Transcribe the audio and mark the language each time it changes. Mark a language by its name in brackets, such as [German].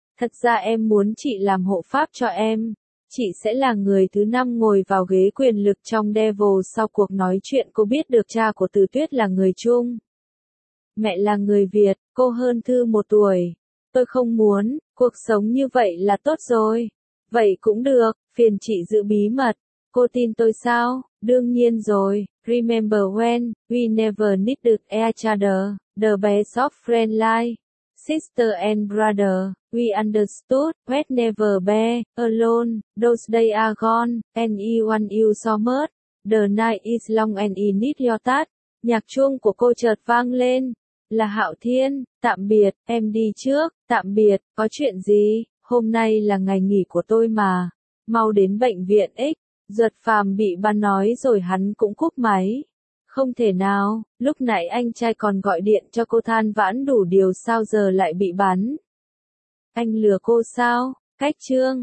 [Vietnamese] Thật ra em muốn chị làm hộ pháp cho em. Chị sẽ là người thứ 5 ngồi vào ghế quyền lực trong Devil. Sau cuộc nói chuyện, cô biết được cha của Tử Tuyết là người Trung. Mẹ là người Việt, cô hơn Thư 1 tuổi. Tôi không muốn, cuộc sống như vậy là tốt rồi. Vậy cũng được, phiền chị giữ bí mật. Cô tin tôi sao? Đương nhiên rồi. [English] Remember when we never needed each other, the best of friends like sister and brother, we understood we'd never be alone, those days are gone, and I want you so much, the night is long and I need your touch. [Vietnamese] Nhạc chuông của cô chợt vang lên, là Hạo Thiên, tạm biệt, em đi trước, tạm biệt, có chuyện gì, hôm nay là ngày nghỉ của tôi mà, mau đến bệnh viện X. Giật phàm bị bắn nói rồi hắn cũng cúp máy. Không thể nào, lúc nãy anh trai còn gọi điện cho cô than vãn đủ điều, sao giờ lại bị bắn? Anh lừa cô sao? Cách chương.